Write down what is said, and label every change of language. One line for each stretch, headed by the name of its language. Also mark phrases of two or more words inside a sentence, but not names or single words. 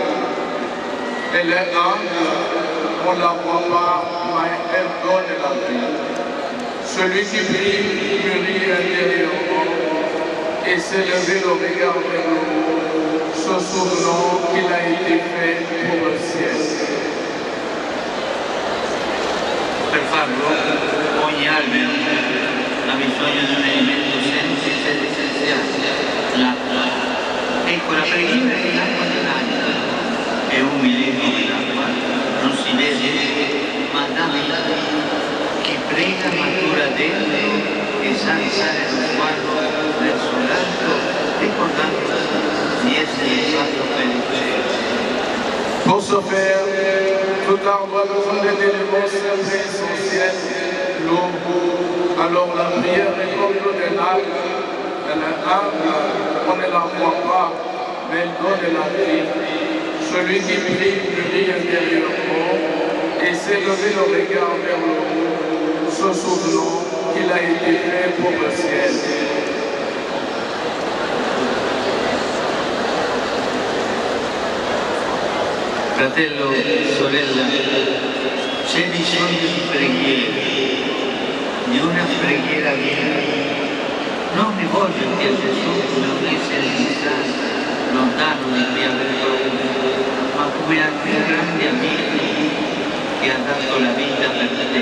French: Elle est humble, on ne la voit pas, mais elle donne la vie. Celui qui prie mûrit intérieurement et s'est levé le regard vers le haut, se souvenant qu'il a été fait pour le ciel.
Italian: Per farlo, ogni albero ha bisogno di un elemento essenziale, l'acqua. Ecco, la preghiera è l'acqua dell'anima, è umile come l'acqua, non si vede, ma dà vita. Chi prega matura dentro e sa alzare lo sguardo verso l'alto, ricordando di essere fatto per il cielo.
French: Pour ce faire, tout arbre a besoin d'un élément essentiel, l'eau. Alors la prière est comme l'eau de l'âme. Elle est humble, on ne la voit pas, mais elle donne la vie. Celui qui prie mûrit intérieurement et s'est levé le regard vers le haut, se souvenant qu'il a été fait pour le ciel.
Italian: Fratello, sorella, c'è bisogno di preghiera, di una preghiera vera. Non rivolgerti a Gesù come un essere distante, lontano di cui avere paura, ma come al più grande amico che ha dato la vita per te.